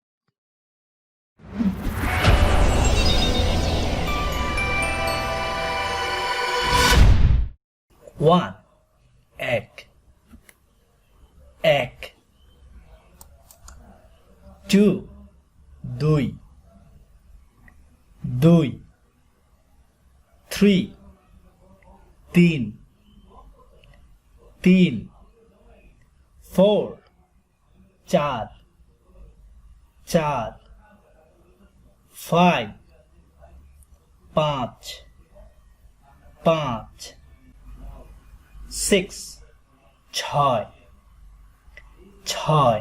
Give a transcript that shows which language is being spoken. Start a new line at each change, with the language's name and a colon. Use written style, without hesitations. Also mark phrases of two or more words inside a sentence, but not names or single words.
Bangla: One, egg, egg. Two, দুই, দুই. Three, তিন, তিন. Four, চার, চার. Five, পাঁচ, পাঁচ. Six, ছয়, ছয়.